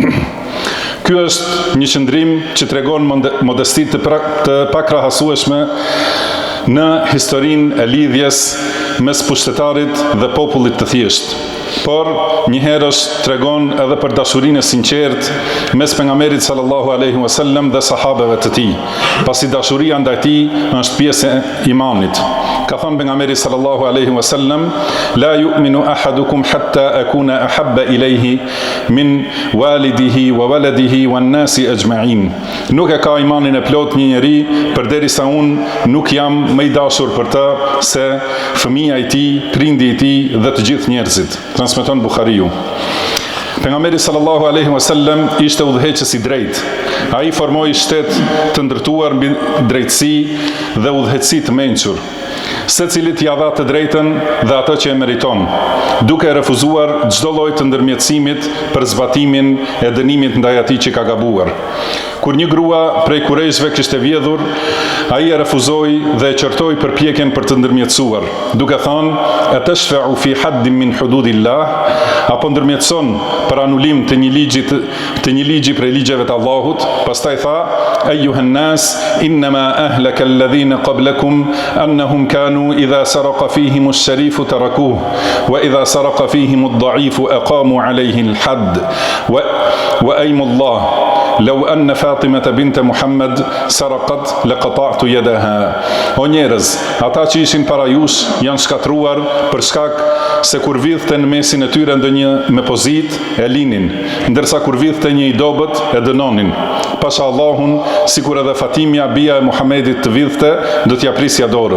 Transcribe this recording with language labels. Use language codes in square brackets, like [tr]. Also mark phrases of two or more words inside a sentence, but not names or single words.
[sq] Ky është një qëndrim që tregon modestitë të pakrahasueshme në historinë e lidhjes mes pushtetarit dhe popullit të thjeshtë. Por njëherësh tregon edhe për dashurinë e sinqertë mes pejgamberit [ar] صلى الله عليه وسلم [sq] dhe sahabeve të tij, pasi dashuria ndaj tij është pjesë e imanit. Ka thënë pejgamberi [ar] صلى الله عليه وسلم، لا يؤمن أحدكم حتى أكون أحب إليه من والده وولده والناس أجمعين. [sq] Nuk e ka imanin e plot një njeri përderisa unë nuk jam më i dashur për të se fëmia i tij, prindi i tij dhe të gjithë njerëzit. Transmeton Buhariu. Pejgamberi [ar] صلى الله عليه وسلم [sq] ishte udhëheqës i drejtë. Ai formoi shtet të ndërtuar mbi drejtësi dhe udhëheqësi të mençur. Secilit ia dha të drejtën dhe atë që e meriton, duke refuzuar çdo lloj të ndërmjetësimit për zbatimin e dënimit ndaj atij që ka gabuar. Kur një grua prej kurejshve kishte vjedhur, ai e refuzoi dhe e qortoi përpjekjen për të ndërmjetësuar, duke thënë, [ar] أتشفع في حد من حدود الله, [sq] apo ndërmjetëson për anulim të një ligji prej ligjeve të Allahut. Pastaj tha, [ar] أيها الناس إنما أهلك الذين قبلكم أنهم كانوا إذا سرق فيهم الشريف تركوه وإذا سرق فيهم الضعيف أقاموا عليه الحد وايم الله لو أن فاطمة بنت محمد سرقت لقطعت يدها. [sq] O njerëz, ata që ishin para jush janë shkatruar për shkak se kur vidhte në mesin e tyre ndonjë me pozit e linin, ndërsa kur vidhte një i dobët e dënonin. Pasha Allahun, sikur edhe Fatimia bia e Muhamedit të vidhte, do t'ja prisja dorën.